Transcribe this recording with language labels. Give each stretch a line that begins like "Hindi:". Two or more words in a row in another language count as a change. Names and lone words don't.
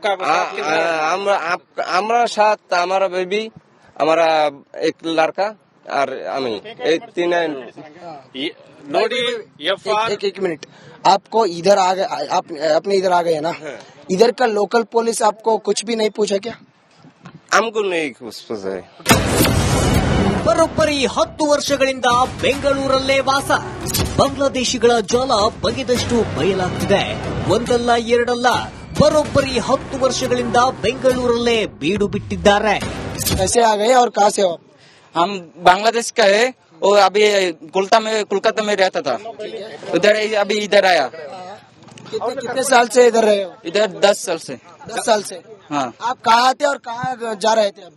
Hindi: हमारा साथ हमारा बेबी, हमारा एक लड़का और हमें 3.
Kannada: नोडी
Hindi: एक मिनट, आपको इधर आ गए, आप अपने इधर आ गए ना, इधर का लोकल पुलिस आपको कुछ भी नहीं पूछा क्या? हमको नहीं कुछ पूछा है.
Kannada: ಬರೋಬ್ಬರಿ 10 ವರ್ಷಗಳಿಂದ ಬೆಂಗಳೂರಲ್ಲೇ ವಾಸ. ಬಾಂಗ್ಲಾದೇಶಿಗಳ ಜಾಲ ಬಗೆದಷ್ಟು ಬಯಲಾಗ್ತಿದೆ. ಒಂದಲ್ಲ ಎರಡಲ್ಲ, ಬರೋಬ್ಬರಿ 10 ವರ್ಷಗಳಿಂದ ಬೆಂಗಳೂರಲ್ಲೇ ಬೀಡು ಬಿಟ್ಟಿದ್ದಾರೆ.
Hindi: कैसे आ गए और कहाँ से हो? हम बांग्लादेश का है, वो अभी कोलकाता में रहता था, उधर अभी इधर आया. कितने साल से इधर रहे हो? इधर 10 साल से. 10 साल से. हाँ, आप कहाँ थे और कहाँ जा रहे थे?